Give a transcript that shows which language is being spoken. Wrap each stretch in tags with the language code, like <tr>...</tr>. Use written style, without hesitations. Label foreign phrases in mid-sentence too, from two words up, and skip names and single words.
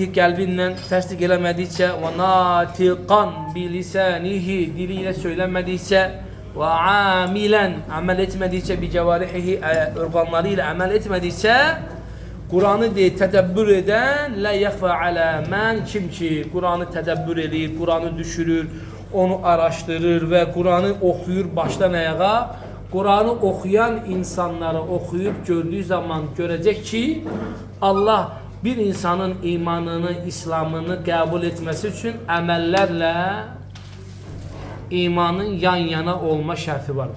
<az>qəlbindən təsdiq eləmədikcə və</az> <ar>ناطقا بلسانه,</ar> <az>dili ilə söylənmədikcə və amilən, əməl etmədikcə</az> <ar>بجوارحه,</ar> <az>orqanları ilə əməl etmədikcə Quranı tədəbbür edən</az> <ar>لا يخفى على من,</ar> <az>kim ki Quranı tədəbbür edir, Quranı düşürür, onu araştırır</az> <tr>ve Kur'an'ı okuyur baştan ayağa. Kur'an'ı okuyan insanları okuyup gördüğü zaman görecek ki Allah bir insanın imanını, İslam'ını kabul etmesi için emellerle imanın yan yana olma şartı vardır.</tr>